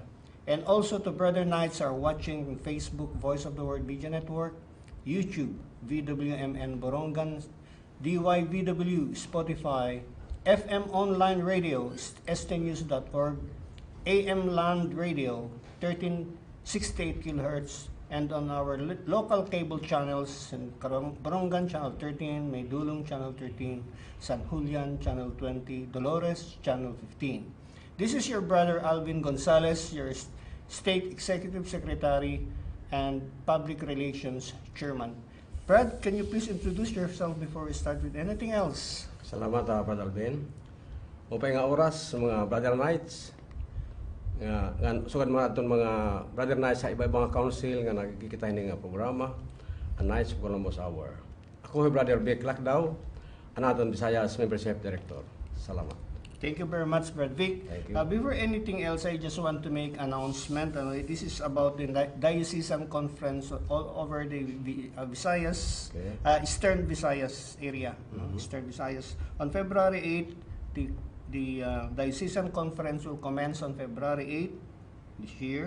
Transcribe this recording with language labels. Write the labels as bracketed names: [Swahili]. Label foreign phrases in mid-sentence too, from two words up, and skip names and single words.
[English] And also to Brother Knights are watching on Facebook, Voice of the Word Media Network, YouTube, VWMN Borongan, DYVW, Spotify, FM Online Radio, stnews.org, AM Land Radio, 1368 kHz, and on our local cable channels in Borongan Channel 13, Maydulong Channel 13, San Julian Channel 20, Dolores Channel 15. This is your brother Alvin Gonzalez, your State Executive Secretary and Public Relations Chairman. Brad, can you please introduce yourself before we start with anything else? [Waray] Salamat, Brother Alvin. Upay nga oras sa mga [English] Brother Knights. [Waray] Sugad mga itong mga [English] Brother Knights [Waray] sa iba-ibang council nga nagkikita nga programa, ang Knights of Columbus Hour. Ako si Brother Vic Lacdao, ang aton Visayas Membership Director. Salamat. [English] Thank you very much, Brad Vic. Before anything else, I just want to make an announcement. This is about the Diocesan Conference all over the Visayas, Eastern Visayas area. Eastern Visayas. On February 8, the Diocesan Conference will commence on February 8 this year.